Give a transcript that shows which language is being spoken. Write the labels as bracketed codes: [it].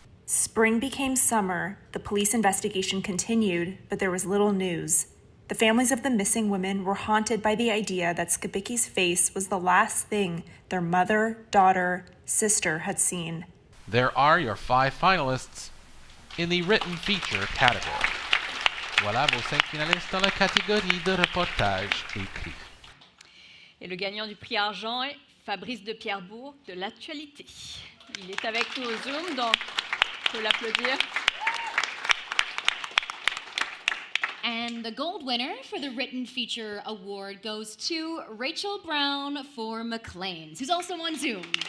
[en] Spring became summer, the police investigation continued, but there was little news. The families of the missing women were haunted by the idea that Skibicki's face was the last thing their mother, daughter, sister had seen. There are your 5 finalists in the written feature category. [fr] Voilà vos 5 finalistes dans la catégorie de reportage écrit. Et le gagnant du prix argent est Fabrice de Pierrebourg de l'actualité. Il est avec nous au Zoom, donc il faut l'applaudir. [en] And the gold winner for the written feature award goes to Rachel Brown for McLean's, who's also on Zoom.